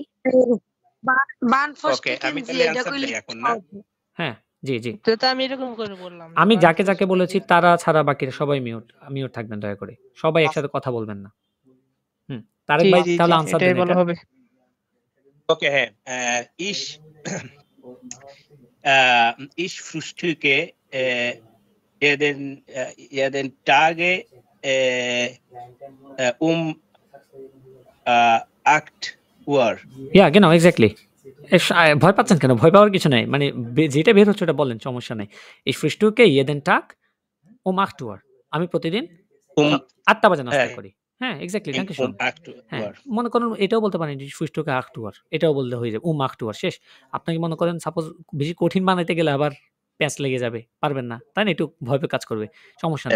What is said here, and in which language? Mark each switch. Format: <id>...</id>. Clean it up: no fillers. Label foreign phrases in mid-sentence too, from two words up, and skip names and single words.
<bn>বান ওকে আমি তাহলে অ্যানসার দেই এখন না হ্যাঁ জি জি তো আমি এরকম করে বললাম আমি যাকে যাকে বলেছি তারা ছাড়া বাকিরা সবাই মিউট থাকবেন দয়া করে সবাই একসাথে কথা বলবেন না তারেক ভাই তাহলে আনসার দেন ভালো এটা হবে</bn> <de>ওকে হ্যাঁ ich frühstücke jeden Tage um 8 Uhr</de> <bn>ইয়া genau এক্স্যাক্টলি ভয় পাচ্ছেন কেন ভয় পাওয়ার কিছু নাই মানে যেটা বের হচ্ছে ওটা বলেন সমস্যা নাই</bn> <de>ich frühstücke jeden Tag um 8 Uhr</de> <bn>আমি প্রতিদিন 8টা বাজে নাস্তা করি হ্যাঁ এক্স্যাক্টলি</bn> <en>thank you</en> <de>um 8</de> <bn>হ্যাঁ</bn> <de>Uhr</de> <bn>মনে করেন এটাও বলতে পারেন ফুস্টুকে 8 Uhr এটাও বলতে হয়ে যাবে 8 Uhr শেষ আপনাকে মনে করেন সাপোজ বেশি কঠিন বানাইতে গেলে আবার প্যাঁচ লেগে যাবে পারবেন না তাই না একটু ভয় পেয়ে কাজ করবে সমস্যা নেই</bn>